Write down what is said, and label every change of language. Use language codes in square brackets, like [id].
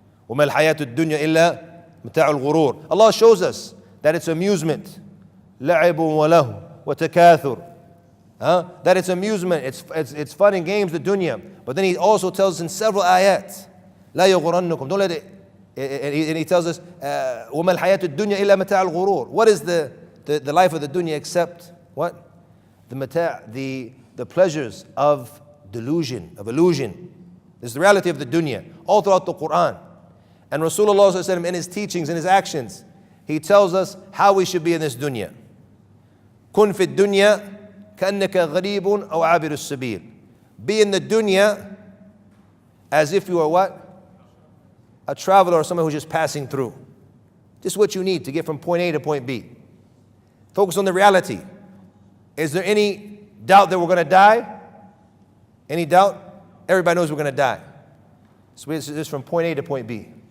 [ar] وَمَا الْحَيَاةُ الدُّنْيَا إِلَّا مَتَاعُ الْغُرُورِ. [en] Allah shows us that it's amusement. [ar] لَعِبٌ وَلَهُ وَتَكَاثُرٌ. [en] That it's amusement, it's fun and games, the dunya. But then he also tells us in several ayat, [ar] لَا يَغْرَنُّكُمْ. [en] Don't let it. And he tells us, [ar] وَمَا الْحَيَاةُ الدُّنْيَا إِلَّا مَتَاعُ الْغُرُورِ. [en] What is the life of the dunya except what? The pleasures of delusion, of illusion. This is the reality of the dunya, all throughout the Quran. And Rasulullah sallallahu alaihi wasallam, in his teachings, in his actions, he tells us how we should be in this dunya. [ar] كُن فِي الدُّنْيَا كَأَنَّكَ غَرِيبٌ أَوْ عَابِرُ السَّبِيلِ. [en] Be in the dunya as if you are what? A traveler or someone who's just passing through. Just what you need to get from point A to point B. Focus on the reality. Is there any doubt that we're going to die? Any doubt? Everybody knows we're going to die. So it's just from point A to point B.